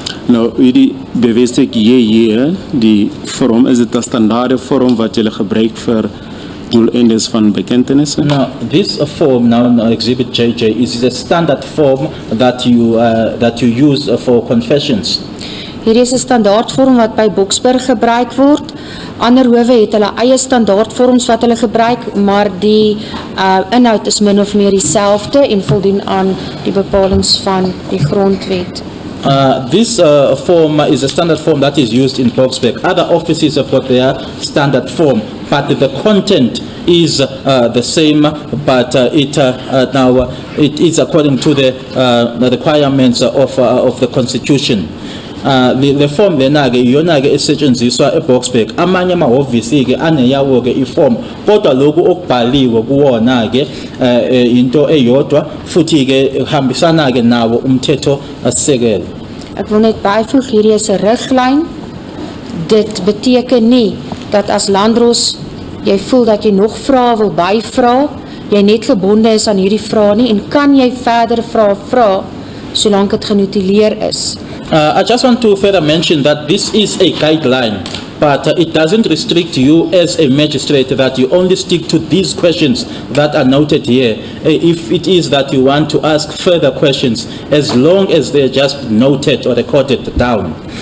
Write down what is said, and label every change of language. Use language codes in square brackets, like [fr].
[af] Nou, hierdie bewyslik hier, die vorm, is dit 'n standaarde vorm wat jy gebruik vir doeleindes van bekentenissen? [en] Now, this form, now Exhibit JJ, is a standard form that you use for confessions. [af] Hier is 'n standaardvorm wat by Boksburg gebruik word. Ander howe het hulle eie standaardvorms wat hulle gebruik, maar die inhoud is min of meer dieselfde en voldoen aan die bepalings van die grondwet. [en] This form is a standard form that is used in Boksburg. Other offices have got their standard form, but the content is the same, but now it is according to the requirements of the Constitution. The form [zu] lena-ke iyona-ke esetshenziswa eBoksburg. Amanye amahhovisi-ke aneyawo-ke iform, kodwa lokhu okubhaliwe kuwona-ke into eyodwa futhi-ke hambisana-ke nawo umthetho asisekelo. [af] Ek wil net byvoeg, hierdie is 'n riglyn. Dit beteken nie dat as landros jy voel dat jy nog vrae wil byvra, jy net gebonde is aan hierdie vrae nie en kan jy verder vra solank dit genotuleer is. [en] I just want to further mention that this is a guideline, but it doesn't restrict you as a magistrate that you only stick to these questions that are noted here. If it is that you want to ask further questions, as long as they're just noted or recorded down.